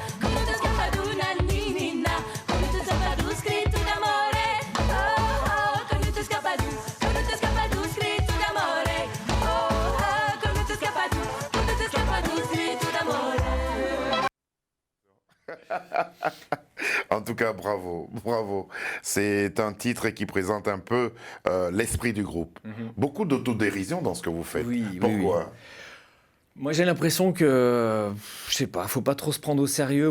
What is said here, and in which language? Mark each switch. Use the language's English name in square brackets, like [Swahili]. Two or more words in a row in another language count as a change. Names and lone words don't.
[Italian] Come tu scappa tu nannina, come tu scappa tu scritto d'amore. Oh oh, come tu scappa tu scritto d'amore. Oh oh, come tu scappa tu scritto d'amore. [French] En tout cas, bravo, bravo. C'est un titre qui présente un peu l'esprit du groupe. Beaucoup d'autodérision dans ce que vous faites. Oui, Pourquoi oui. Moi, j'ai l'impression que, je sais pas, faut pas trop se prendre au sérieux.